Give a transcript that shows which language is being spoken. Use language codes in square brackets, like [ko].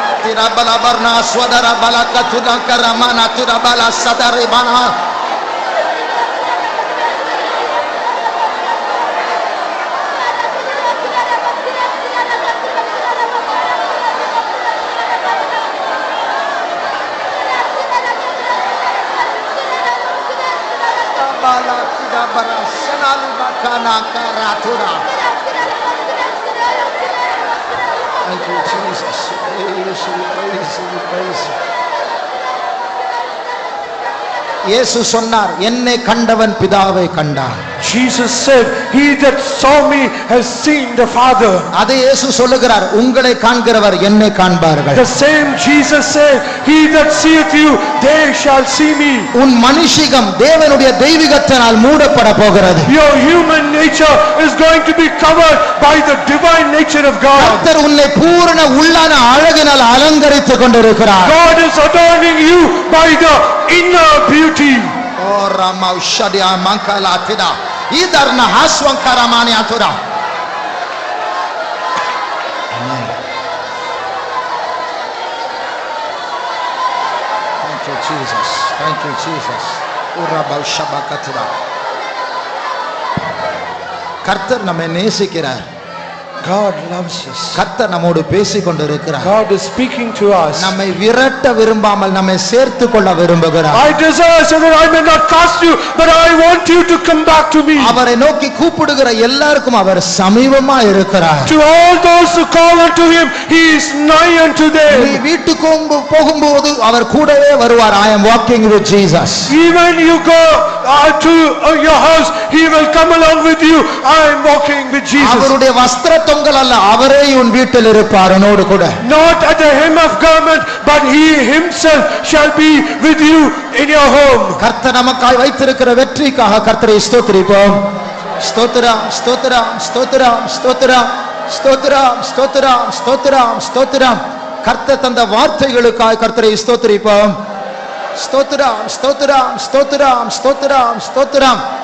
[en] திரபல பர்ணா ஸ்வதர பலகதுரங்கரமானா திரபல சதரிபனா பலகிதபர சனாலிபகனா கராதுரா. Thank you, Jesus. Praise you, praise you, praise you. [ta] இயேசு சொன்னார், என்னை கண்டவன் பிதாவை கண்டான். [en] Jesus said, he that saw me has seen the Father. [ta] அதே இயேசு சொல்லுகிறார், உங்களை காண்கிறவர் என்னை காண்பார்கள். [en] The same Jesus said, he that seeth you, they shall see me. [ta] உன் மனுஷிகம் தேவனுடைய தெய்வீகத்தினால் மூடப்பட போகிறது. [en] Your human nature is going to be covered by the divine nature of God. [ta] கர்த்தர் உன்னை பூரண உள்ளான அழகினால் அலங்கரித்துக் கொண்டிருக்கிறார். [en] God is adorning you by the inner beauty. ஓ ரமௌஷடியா மங்கலாதிதா இதர்ன ஹஸ்வங்கரமானி அதுரா. Thank you, Jesus. Thank you, Jesus. ஓ ரமௌஷபகதிரா. [ta] கர்த்தர் நம்மை நேசிக்கிறார். [en] God loves us. [ta] கர்த்தர் நம்மோடு பேசிக் கொண்டிருக்கிறார். [en] God is speaking to us. [ta] நம்மை விரட்ட விரும்பாமல் நம்மை சேர்த்து கொள்ள விரும்புகிறார். [en] I desire so that I may not cast you, but I want you to come back to me. [ta] அவரை நோக்கி கூப்பிடுகிற எல்லாருக்கும் அவர் சமீபமா இருக்கிறார். [en] To all those who call unto him, he is nigh unto [ta] நீ [en] them. [ta] வீட்டுக்கு போகும்போது அவர் கூடவே வருவார். [en] I am walking with Jesus. Even you go to your house, he will come along with you. I am walking with Jesus. [ta] அவருடைய வஸ்திர தொங்கல் அல்ல, அவரே உன் வீட்டில் இருப்பார் உன்னோடு கூட. [en] Not at the hem of garment, but he himself shall be with you in your home. [ta] கர்த்தர் நமக்காய் வைத்திருக்கிற வெற்றிக்காக கர்த்தரை ஸ்தோத்திரிப்போம். ஸ்தோத்திரம் ஸ்தோத்திரம் ஸ்தோத்திரம் ஸ்தோத்திரம் ஸ்தோத்திரம் ஸ்தோத்திரம் ஸ்தோத்திரம் ஸ்தோத்திரம். கர்த்தர் தந்த வார்த்தைகளுக்காய் கர்த்தரை ஸ்தோத்திரிப்போம். ஸ்தோத்திரம் ஸ்தோத்திரம் ஸ்தோத்திரம் ஸ்தோத்திரம் ஸ்தோத்திரம்.